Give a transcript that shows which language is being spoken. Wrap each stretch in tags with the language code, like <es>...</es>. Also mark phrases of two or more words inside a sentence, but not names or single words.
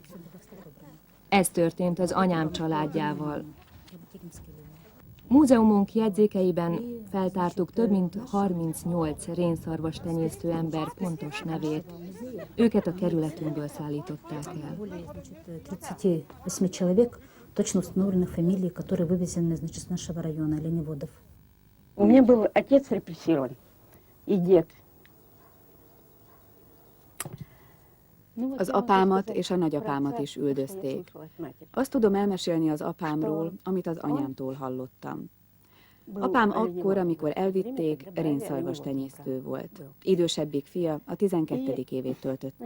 <hu>Ez történt az anyám családjával. Múzeumunk jegyzékeiben feltártuk több mint 38 rénszarvas tenyésztő ember pontos nevét. Őket a kerületünkből szállították el.</hu> <ru>38 человек, точно установленных фамилий, которые вывезены, значит, с нашего района оленеводов. У меня был отец репрессирован и дед.</ru> <hu>Az apámat és a nagyapámat is üldözték. Azt tudom elmesélni az apámról, amit az anyámtól hallottam. Apám akkor, amikor elvitték, rénszarvas tenyésztő volt. Idősebbik fia a 12. évét töltötte.</hu>